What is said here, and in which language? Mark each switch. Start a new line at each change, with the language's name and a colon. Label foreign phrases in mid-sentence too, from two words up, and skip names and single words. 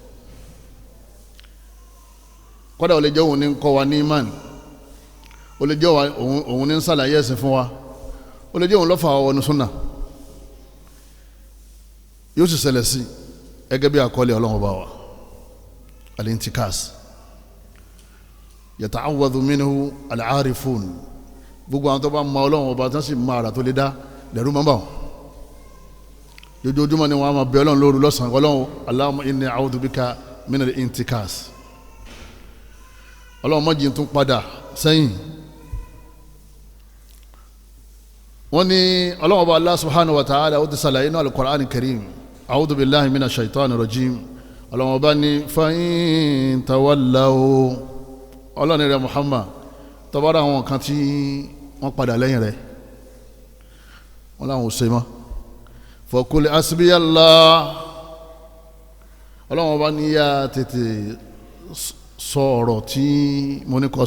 Yoruba: kódà ó lè jẹ́ òun ní kọ́ wa ní imán, ó lè jẹ́ òun ní ṣàlàyé ẹ̀sìn fún wa, ó lè jẹ́ òun lọ́fà wa wọnú súnà, yóò sì ṣẹlẹ̀ sí gẹ́gẹ́ bí àkọọ́lẹ̀ Ọlọ́run bá wa.
Arabic: الانتكاس يتعوذ منه العارفون,
Yoruba: gbogbo àwọn tó bá mọ Ọlọ́run ọba tán sì mọ àrà tó lè dá lẹ́rú mọ́ bá wọn. jojoojúmọ́ ni wọ́n máa bẹ Ọlọ́run lóru lọ́sàn Ọlọ́run
Arabic: اللهم إني أعوذ بك من الانتكاس
Yoruba: Ọlọ́run má jẹ́ tún padà sẹ́yìn. wọ́n ní Ọlọ́run ọba
Arabic: الله سبحانه وتعالى
Yoruba: ó ti sàlàyé náà
Arabic: القرآن الكريم أعوذ بالله من الشيطان الرجيم
Yoruba: Ọlọ́run ọba ní
Arabic: فإن تولوا
Yoruba: Ọlọ́run rẹ̀ Muhammad tọ́bára àwọn kan tí wọ́n padà lẹ́yìn rẹ̀ wọ́n láwọn ò ṣe mọ́
Arabic: فقل حسبي الله
Yoruba: Ọlọ́run ọba ní yá tètè sọ ọ̀rọ̀ tí mo ní kọ́